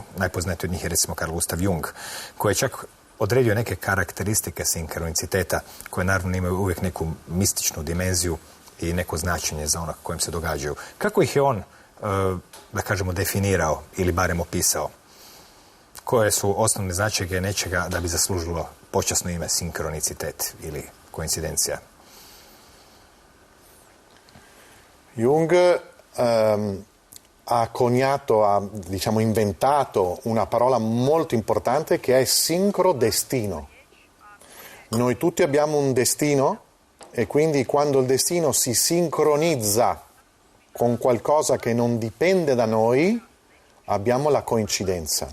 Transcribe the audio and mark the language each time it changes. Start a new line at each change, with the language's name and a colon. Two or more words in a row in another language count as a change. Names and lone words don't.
Croatian: Najpoznatiji od njih je recimo Carl Gustav Jung, koji je čak odredio neke karakteristike sinkroniciteta koje naravno imaju uvijek neku mističnu dimenziju i neko značenje za ono kojem se događaju. Kako ih je on, da kažemo, definirao ili barem opisao? Koje su osnovne značajke nečega da bi zaslužilo počasno ime sinkronicitet ili koincidencija?
Italian: Jung ha coniato, ha inventato una parola molto importante che è sincrodestino. Noi tutti abbiamo un destino e quindi quando il destino si sincronizza con qualcosa che non dipende da noi, abbiamo la coincidenza.